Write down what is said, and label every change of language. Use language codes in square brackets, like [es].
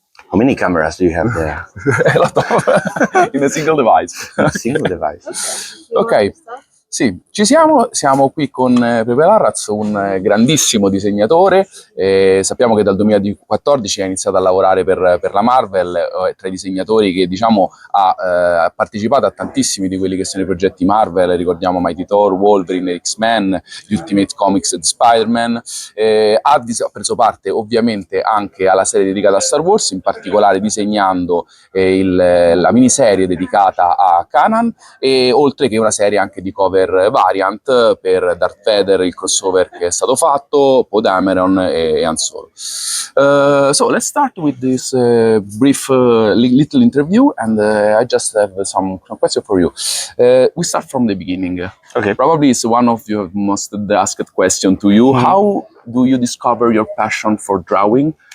[en] How many cameras do you have there? A lot of in a single device. A single device. [it] Ok, sì, ci siamo qui con Pepe Larraz, un grandissimo disegnatore. Sappiamo che dal 2014 ha iniziato a lavorare per la Marvel, è tra i disegnatori che diciamo ha partecipato a tantissimi di quelli che sono i progetti Marvel, ricordiamo Mighty Thor, Wolverine, X-Men, Ultimate Comics di Spider-Man. Ha preso parte ovviamente anche alla serie dedicata a Star Wars, in particolare disegnando la miniserie dedicata a Kanan, e oltre che una serie anche di cover variant per Darth Vader, il crossover che è stato fatto, Poe Dameron e Han Solo. [en] So let's start with this brief little interview, and I just have some questions for you. We start from the beginning. Okay. Probably it's one of your most asked question to you. How do you discover your passion for drawing?